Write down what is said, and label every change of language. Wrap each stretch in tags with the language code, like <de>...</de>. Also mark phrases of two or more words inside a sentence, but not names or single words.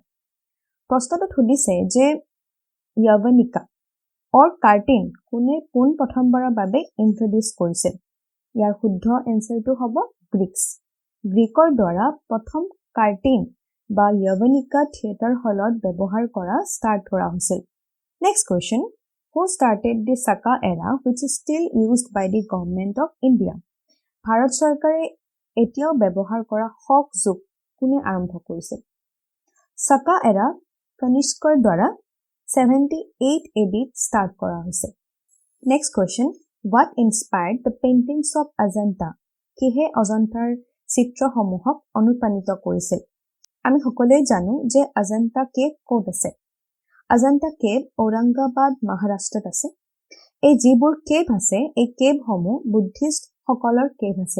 <as>প্ৰশ্নটোত সুধিছে যে য়ৱনিকা</as> <en>or curtain</en> <as>কোনে পোন প্ৰথমবাৰৰ বাবে ইন্ট্ৰডিউচ কৰিছিল? ইয়াৰ শুদ্ধ এনসাৰটো হ'ব গ্ৰীকছ। গ্ৰীকৰ দ্বাৰা প্ৰথম কাৰ্টেন বা য়ৱনিকা থিয়েটাৰ হলত ব্যৱহাৰ কৰা ষ্টাৰ্ট কৰা হৈছিল।</as> <en>next question, who started the Saka era which is still used by the government of India?</en> <as>ভাৰত চৰকাৰে এতিয়াও ব্যৱহাৰ কৰা শক যুগ কোনে আৰম্ভ কৰিছিল? সাকা এৰা কনিষ্কৰ দ্বাৰা 78 AD ষ্টাৰ্ট কৰা হৈছে।</as> <en>next question, what inspired the paintings of Ajanta?</en> <as>কিহে অজন্তাৰ চিত্ৰসমূহক অনুপ্ৰাণিত কৰিছিল? আমি সকলোৱে জানো যে অজন্তা কেভ ক'ত আছে। অজন্তা কেভ ঔৰংগাবাদ মহাৰাষ্ট্ৰত আছে। এই যিবোৰ কেভ আছে, এই কেভসমূহ বুদ্ধিষ্ট সকলৰ কেভ আছিল।</as>